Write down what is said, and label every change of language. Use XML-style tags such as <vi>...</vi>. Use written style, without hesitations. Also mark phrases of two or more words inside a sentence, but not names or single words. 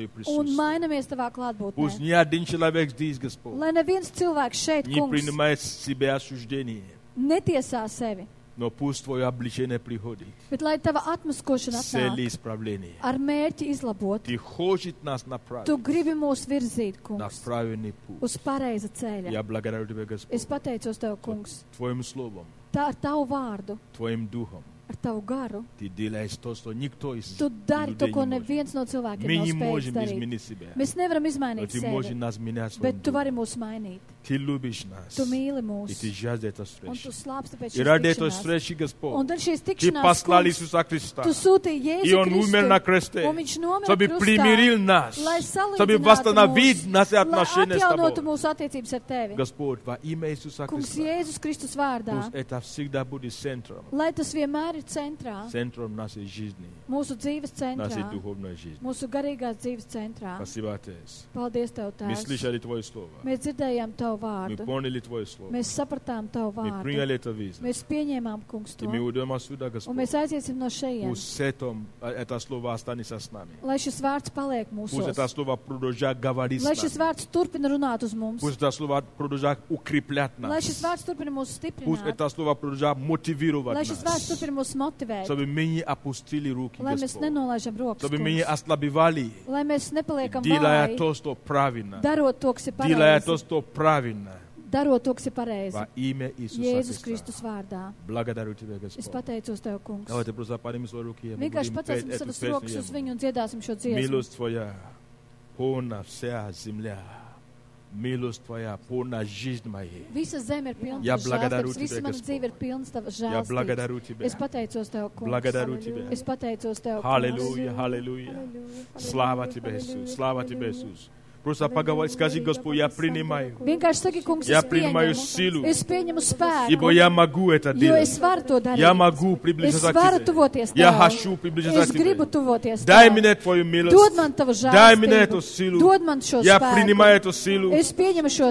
<lv>un</lv> <ru>присутствие.</ru> <lv>mainamies Tavā</lv> <ru>Пусть</ru> <lv>klātbūtnē.</lv> <ru>ни один человек здесь, Господь,</ru> <lv>Lai neviens cilvēks šeit,</lv> <ru>не</ru> <lv>kungs,</lv> <ru>принимает себя осуждение,</ru> <lv>netiesā sevi,</lv> <ru>но пусть Твое обличение приходит</ru> <lv>bet lai Tava atmaskošana</lv> <ru>с целью</ru> <lv>atnāk</lv> <ru>исправления.</ru> <lv>ar mērķi izlabot.</lv> <ru>Ты хочешь нас</ru> <lv>Tu</lv> <ru>направить</ru> <lv>gribi mūs virzīt,</lv> <ru>на</ru> <lv>kungs,</lv> <ru>правильный путь.</ru> <lv>uz pareiza ceļa.</lv> <ru>Я благодарю Тебя, Господь,</ru> <lv>Es pateicos Tev, kungs,</lv> <ru>Твоим словом,</ru> <lv>tā ar Tavu vārdu,</lv> <ru>Твоим духом.</ru> <lv>ar Tavu garu.</lv> <ru>Ты делаешь то, что никто из</ru> <lv>Tu dari to,</lv> <ru>людей</ru> <lv>ko</lv> <ru>не может.</ru> <lv>neviens no cilvēkiem</lv> <ru>Мы</ru> <lv>nav</lv> <ru>не</ru> <lv>spējīgs</lv> <ru>можем</ru> <lv>darīt.</lv> <ru>изменить себя,</ru> <lv>Mēs nevaram</lv> <ru>но</ru> <lv>izmainīt</lv> <ru>Ты можешь</ru> <lv>sevi,</lv> <ru>нас менять своим</ru> <lv>bet Tu vari</lv> <ru>духом.</ru> <lv>mūs mainīt.</lv> <ru>Ты любишь нас,</ru> <lv>Tu mīli</lv> <ru>и</ru> <lv>mūs,</lv> <ru>Ты жаждешь этой</ru> <lv>un</lv> <ru>встречи.</ru> <lv>Tu slāpsti pēc</lv> <ru>И ради этой</ru> <lv>šīs tikšanās.</lv> <ru>встречи,</ru> <lv>Un</lv> <ru>Господь,</ru> <lv>dēļ šīs</lv> <ru>Ты</ru> <lv>tikšanās,</lv> <ru>послал</ru> <lv>kungs,</lv> <ru>Иисуса Христа,</ru> <lv>Tu sūtīji</lv> <ru>и</ru> <lv>Jēzu</lv> <ru>Он умер на</ru> <lv>Kristu,</lv> <ru>кресте,</ru> <lv>un Viņš nomira</lv> <ru>чтобы</ru> <lv>krustā,</lv> <ru>примирил нас,</ru> <lv>lai</lv> <ru>чтобы</ru> <lv>salīdzinātu</lv> <ru>восстановить</ru> <lv>mūs,</lv> <ru>наши</ru> <lv>lai</lv> <ru>отношения с</ru> <lv>atjaunotu</lv> <ru>Тобой.</ru> <lv>mūsu attiecības ar Tevi.</lv> <ru>Господь, во имя Иисуса</ru> <lv>Kungs,</lv> <ru>Христа,</ru> <lv>Jēzus Kristus vārdā,</lv> <ru>пусть это всегда будет центром,</ru> <lv>lai tas vienmēr ir centrā,</lv> <ru>центром нашей жизни,</ru> <lv>mūsu dzīves</lv> <ru>нашей</ru> <lv>centrā,</lv> <ru>духовной жизни.</ru> <lv>mūsu garīgās dzīves centrā.</lv> <ru>Спасибо, Отец.</ru> <lv>Paldies Tev,</lv> <ru>Мы</ru> <lv>Tēvs.</lv> <ru>слышали Твое Слово,</ru> <lv>Mēs dzirdējām Tavu</lv> <ru>мы</ru> <lv>vārdu.</lv> <ru>поняли Твое Слово,</ru> <lv>Mēs sapratām Tavu</lv> <ru>мы</ru> <lv>vārdu.</lv> <ru>приняли это визу,</ru> <lv>Mēs pieņēmām, kungs,</lv> <ru>и</ru> <lv>to.</lv> <ru>мы уйдем отсюда,</ru> <lv>Un</lv> <ru>Господь.</ru> <lv>mēs aiziesim no šejienes,</lv> <ru>Пусть это Слово останется с нами.</ru> <lv>lai šis vārds paliek</lv> <ru>Пусть</ru> <lv>mūsos.</lv> <ru>это Слово продолжает говорить</ru> <lv>Lai</lv> <ru>с</ru> <lv>šis</lv> <ru>нами.</ru> <lv>vārds turpina runāt uz mums.</lv> <ru>Пусть это Слово продолжает укреплять</ru> <lv>Lai šis</lv> <ru>нас.</ru> <lv>vārds turpina mūs</lv> <ru>Пусть</ru> <lv>stiprināt.</lv> <ru>это Слово продолжает мотивировать</ru> <lv>Lai šis vārds</lv> <ru>нас.</ru> <lv>turpina mūs motivēt.</lv> <ru>Чтобы мы не опустили руки,</ru> <lv>Lai mēs</lv> <ru>Господь.</ru> <lv>nenolaižam rokas,</lv> <ru>Чтобы мы не</ru> <lv>kungs.</lv> <ru>ослабевали,</ru> <lv>Lai mēs nepaliekam</lv> <ru>делая</ru> <lv>vāji,</lv> <ru>то, что правильно.</ru> <lv>darot to, kas ir</lv> <ru>Делая то,</ru> <lv>pareizi.</lv> <ru>что правильно.</ru> <lv>Darot to, kas ir pareizi.</lv> <ru>Во имя Иисуса</ru> <lv>Jēzus</lv> <ru>Христа.</ru> <lv>Kristus vārdā.</lv> <ru>Благодарю Тебя,</ru> <lv>Es</lv> <ru>Господь.</ru> <lv>pateicos Tev, kungs.</lv> <ru>Давайте просто поднимем свои руки. и мы</ru> <lv>Vienkārši</lv> <ru>будем</ru> <lv>pacelsim</lv> <ru>петь эту</ru> <lv>savas</lv> <ru>песню</ru> <lv>rokas uz</lv> <ru>Ему.</ru> <lv>viņu un dziedāsim šo dziesmu.</lv> <ru>Милость Твоя, полна вся земля. Милость Твоя, полна жизнь моей.</ru> <lv>Visa zeme ir pilna</lv> <ru>Я</ru> <lv>tavas</lv> <ru>благодарю</ru> <lv>žēlstības,</lv> <ru>Тебя,</ru> <lv>visa mana</lv> <ru>Господь.</ru> <lv>dzīve ir pilna tavas</lv> <ru>Я благодарю</ru> <lv>žēlstības.</lv> <ru>Тебя.</ru> <lv>Es pateicos Tev, kungs.</lv> <ru>Благодарю Тебя.</ru> <lv>Es pateicos Tev, kungs.</lv> <ru>Аллилуйя, аллилуйя. Слава Тебе, Иисус. Слава Тебе, Иисус. Просто поговори, скажи, Господь, я принимаю.</ru> <lv>Vienkārši saki, kungs,</lv> <ru>Я</ru> <lv>es</lv> <ru>принимаю</ru> <lv>pieņemu.</lv> <ru>силу,</ru> <lv>Es pieņemu spēku,</lv> <ru>ибо я могу это</ru> <lv>jo</lv> <ru>делать.</ru> <lv>es varu to darīt.</lv> <ru>Я могу</ru> <lv>Es</lv> <ru>приблизиться</ru> <lv>varu</lv> <ru>к</ru> <lv>tuvoties</lv> <ru>Тебе. Я</ru> <lv>Tev.</lv> <ru>хочу приблизиться</ru> <lv>Es</lv> <ru>к Тебе.</ru> <lv>gribu tuvoties</lv> <ru>Дай</ru> <lv>Tev.</lv> <ru>мне Твою</ru> <lv>Dod</lv> <ru>милость.</ru> <lv>man tavu</lv> <ru>Дай мне</ru> <lv>žēlstību.</lv> <ru>эту силу.</ru> <lv>Dod man šo</lv> <ru>Я</ru> <lv>spēku.</lv> <ru>принимаю эту силу</ru> <lv>Es pieņemu šo</lv>